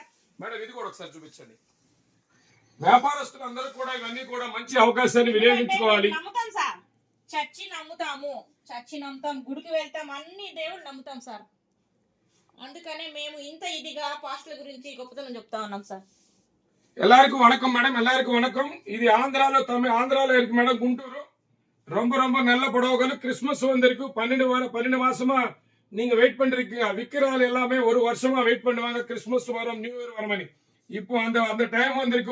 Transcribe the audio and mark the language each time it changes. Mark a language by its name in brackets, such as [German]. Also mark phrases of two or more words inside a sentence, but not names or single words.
[Telugu] మేడం ఇది కూడా ఒకసారి చూపించండి. వ్యాపారస్తులు అందరూ కూడా ఇవన్నీ కూడా మంచి అవకాశాన్ని వినియోగించుకోవాలి. నమ్ముతాం సార్, చర్చి నమ్ముతాం, గుడికి వెళ్తాం, అన్ని దేవుళ్ళు నమ్ముతాం సార్. అందుకనే మేము ఇంత ఇదిగా పాస్టర్ల గురించి గొప్పతనం చెప్తా ఉన్నాం సార్. [Tamil] எல்லாருக்கும் வணக்கம் மேடம், எல்லாருக்கும் வணக்கம். இது ஆந்திரால இருக்கு மேடம், குண்டூர். ரொம்ப ரொம்ப நல்ல புடவைகள். கிறிஸ்துமஸ் வந்திருக்கு. 12 மாசமா நீங்க வெயிட் பண்ணிருக்கீங்க. விக்கிறாள் எல்லாமே ஒரு வருஷமா வெயிட் பண்ணுவாங்க, கிறிஸ்துமஸ் வரும், [English] new year [Tamil] வரும்னு. இப்போ அந்த டைம் வந்திருக்கு.